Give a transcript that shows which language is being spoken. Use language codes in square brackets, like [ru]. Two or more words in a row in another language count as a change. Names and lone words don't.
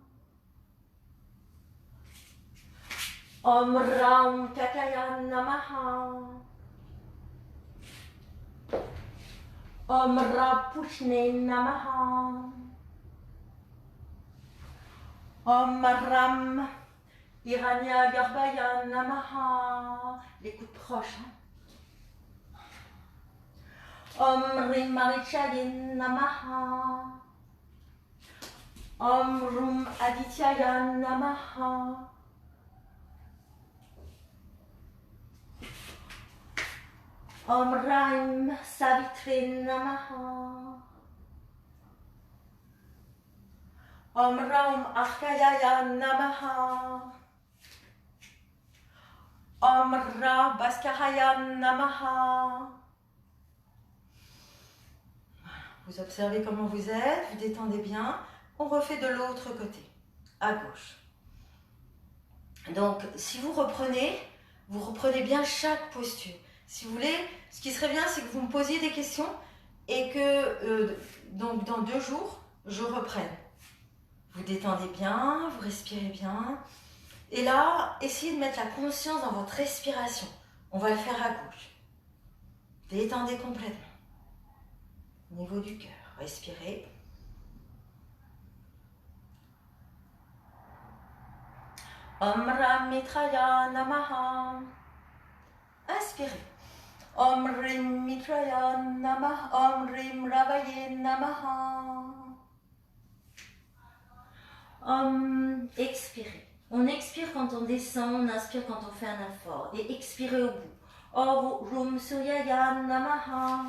[sa] Om Ram Kakaya Namaha. Om Ra Pushne Namaha. Om Ram Hiranyagarbhaya Namaha. [fr] Les coudes proches. Hein? [sa] Om Rim Marichaye Namaha. Om Rum Adityaya Namaha. Om Raim Savitri Namaha. Om Raum Arkayaya Namaha. Om Ra Bhaskaraya Namaha. [fr] Vous observez comment vous êtes, vous détendez bien. On refait de l'autre côté, à gauche. Donc, si vous reprenez bien chaque posture. Si vous voulez, ce qui serait bien, c'est que vous me posiez des questions et que, donc, dans 2 jours, je reprenne. Vous détendez bien, vous respirez bien. Et là, essayez de mettre la conscience dans votre respiration. On va le faire à gauche. Détendez complètement. Au niveau du cœur, respirez. [sa] Om Ram Mitraya Namaha. Inspirez. Om Rim Mitraya Namaha. Om Rim Ravaye Namaha. [fr] Expirez. On expire quand on descend, on inspire quand on fait un effort. Et expirez au bout. [sa] Om Rum Suryaya Namaha.